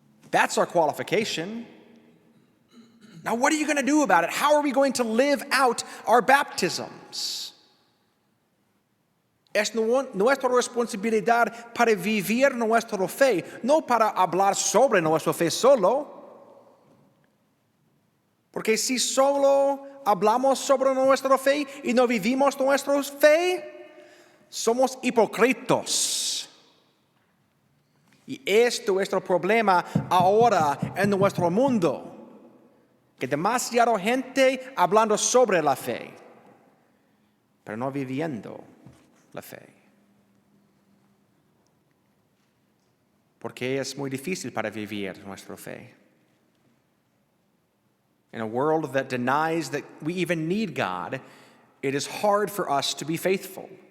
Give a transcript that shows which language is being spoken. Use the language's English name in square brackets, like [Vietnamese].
[English] That's our qualification. Now, what are you going to do about it? How are we going to live out our baptisms? [Spanish] Es nuestra responsabilidad para vivir nuestra fe, no para hablar sobre nuestra fe solo. Porque si solo hablamos sobre nuestra fe y no vivimos nuestra fe, somos hipócritas. Y es nuestro problema ahora en nuestro mundo. Que demasiada gente hablando sobre la fe, pero no viviendo la fe. Porque es muy difícil para vivir nuestra fe. [English] In a world that denies that we even need God, it is hard for us to be faithful.